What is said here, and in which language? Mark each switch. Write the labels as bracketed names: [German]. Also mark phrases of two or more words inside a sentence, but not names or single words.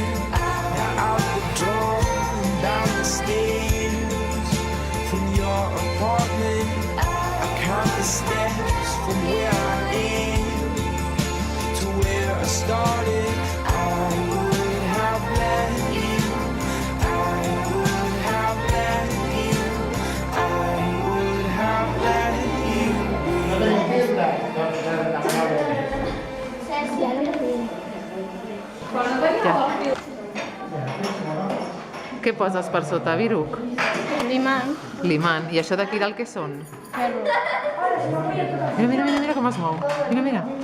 [English] Now out the door and down the stairs from your apartment, I count the steps from where I am to where I started. I would have let you. I would have let you. I would have let you [Catalan] Què poses per sota, Viruc? Limón. Limant. I això d'aquí dalt què són? Perro. Mira com es mou. Mira.